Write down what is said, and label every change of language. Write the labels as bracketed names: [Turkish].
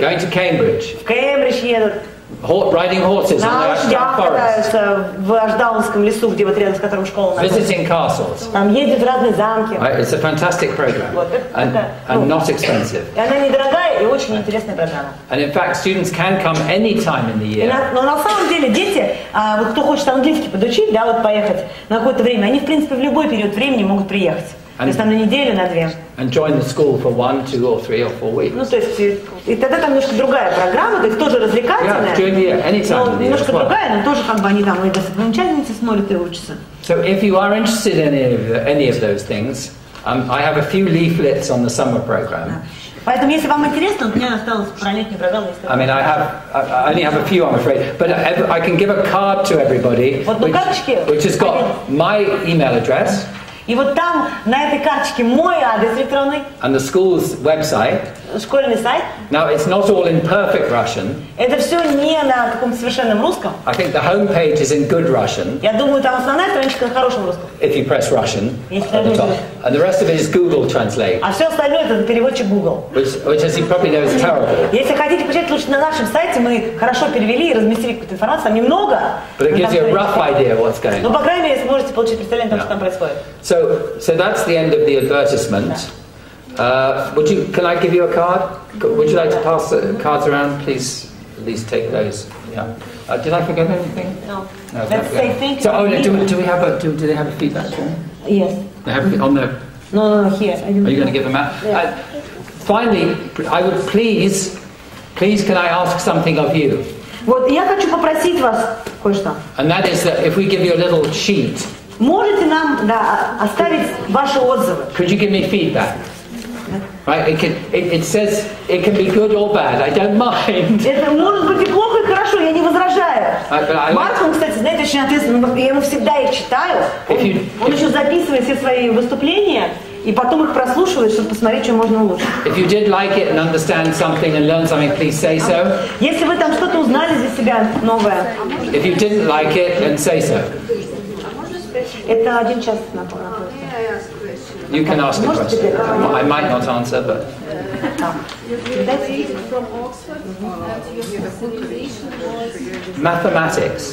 [English] Going to Cambridge. [Russian] В Кембридж едут. [English] Riding horses [Russian] на лошадях катаются в Ашдаунском лесу, где вот рядом с которым школа находится. [English] Visiting castles. [Russian] Там ездят в разные замки. [English] It's a fantastic program. [Russian] Вот, [English] and not expensive. [Russian] И она недорогая и очень интересная программа. [English] And in fact, students can come any time in the year. [Russian] Но на самом деле дети, вот кто хочет английский подучить, да, вот поехать на какое-то время, они в принципе в любой период времени могут приехать. То есть там на неделю, на 2. [English] And join the school for 1, 2 or 3 or 4 weeks. [Russian] Ну, то есть, и тогда там немножко другая программа, то есть тоже развлекательная. [English] During the year, anytime [Russian] но немножко другая, но тоже как бы они там и достопримечательности смотрят и учатся. [English] So if you are interested in any of those things, I have a few leaflets on the summer program. [Russian] Поэтому, если вам интересно, у меня осталось про летнюю программу. [English] I mean, I only have a few, I'm afraid, but I can give a card to everybody, which has got my email address. [Russian] И вот там на этой карточке мой адрес электронный. [English] And the school's website. [Russian] Школьный сайт. [English] Now it's not all in perfect Russian. [Russian] Это все не на каком-то совершенном русском. [English] I think the home page is in good Russian. [Russian] Я думаю, там основная страничка на хорошем русском. [English] If you press Russian at the top. And the rest of it is Google Translate. [Russian] А все остальное это переводчик Google. [English] Which as you probably know is terrible. [Russian] Если хотите почитать, лучше на нашем сайте мы хорошо перевели и разместили какую-то информацию, там немного. [English] But it gives you a rough idea what's going on. [Russian] Ну, по крайней мере, сможете получить представление о том, что там происходит. [English] So that's the end of the advertisement. Can I give you a card? Would you like to pass the cards around? Please, at least take those. Yeah. Did I forget anything? No. Let's say thank you. So, do we have do they have a feedback form? Yes. They have on the. No, here. Are you going to give them out? Yeah. Finally, I would please, can I ask something of you? [Russian] Вот я хочу попросить вас кое-что. [English] And that is that if we give you a little sheet. [Russian] Можете нам оставить ваши отзывы? [English] Could you give me feedback? Right? It says it can be good or bad. I don't mind. [Russian] Это может быть и плохо, и хорошо. Я не возражаю. Марк, он, кстати, знаете, очень ответственный. Я ему всегда их читаю. Он еще записывает все свои выступления. И потом их прослушивает, чтобы посмотреть, что можно улучшить. [English] If you did like it and understand something and learn something, please say so. [Russian] Если вы там что-то узнали для себя новое. [English] If you didn't like it, then say so. [Russian] Это 1 час на [English] You can ask a question. I might not answer, but. From Oxford, your specialization was mathematics.